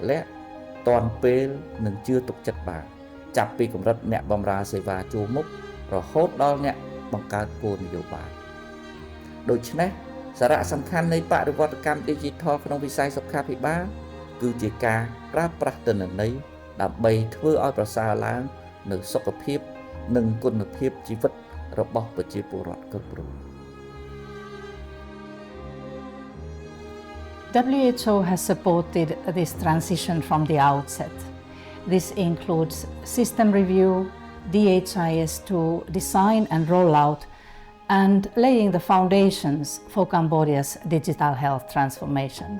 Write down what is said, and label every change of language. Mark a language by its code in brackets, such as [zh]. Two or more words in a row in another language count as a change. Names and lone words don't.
[km] លាក់ទាន់ពេលនិងជឿទុកចិត្តបានចាប់ពីកម្រិតអ្នកបម្រើសេវាជួរមុខរហូតដល់អ្នកបង្កើតគោលនយោបាយដូច្នេះសារៈសំខាន់នៃបរិវត្តកម្ម Digital ក្នុងវិស័យសុខាភិបាលគឺជាការប្រើប្រាស់ទិន្នន័យដើម្បីធ្វើឲ្យប្រសើរឡើងនូវសុខភាពនិងគុណភាពជីវិតរបស់ប្រជាពលរដ្ឋគ្រប់រូប [en] WHO has supported this transition from the outset. This includes system review, DHIS2 design and rollout, and laying the foundations for Cambodia's digital health transformation.